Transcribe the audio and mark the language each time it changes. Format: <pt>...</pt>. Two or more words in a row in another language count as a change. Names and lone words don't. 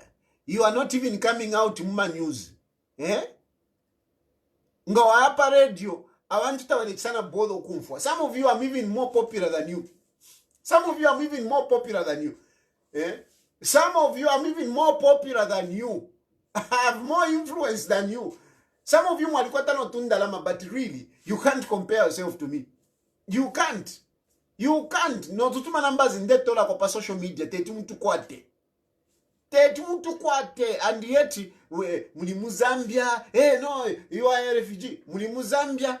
<en>You are not even coming out in Muma News.</en> <bem>Ngawa hapa radio,</bem> <en>I want to tell Alexander Bodo Kumfwa. Some of you are even more popular than you. Some of you are even more popular than you. Some of you are even more popular than you. I have more influence than you. Some of you</en> <bem>mwalikwata no tundalama,</bem> <en>but really, you can't compare yourself to me. You can't. You can't.</en> <bem>No tutuma</bem> <en>numbers in that</en> <bem>tola kwa</bem> <en>social media.</en> <bem>Teti mtu kwate.</bem> <en>And yet,</en> <bem>mulimu Zambia.</bem> <en>No, you are a refugee.</en> <bem>Mulimu Zambia.</bem>